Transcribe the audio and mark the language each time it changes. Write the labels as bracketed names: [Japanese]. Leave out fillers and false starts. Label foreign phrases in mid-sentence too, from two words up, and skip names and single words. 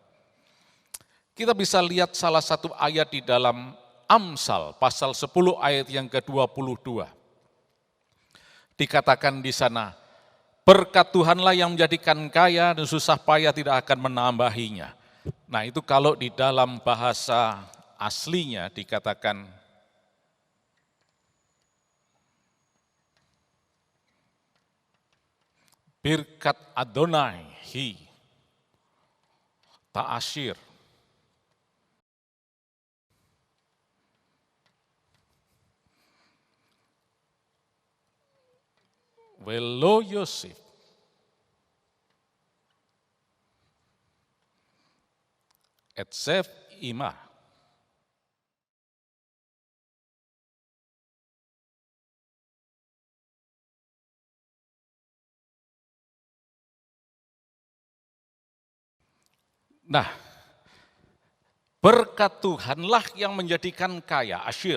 [Indonesian] Kita bisa lihat salah satu ayat di dalam Amsal, pasal 10 ayat yang ke-22. Dikatakan di sana, berkat Tuhanlah yang menjadikan kaya dan susah payah tidak akan menambahinya. Nah itu kalau di dalam bahasa aslinya dikatakan [Hebrew] ברכת יהוה היא תעשיר. ולא יוסף. עצב עמה. [Indonesian] Nah, berkat Tuhanlah yang menjadikan kaya, asyir.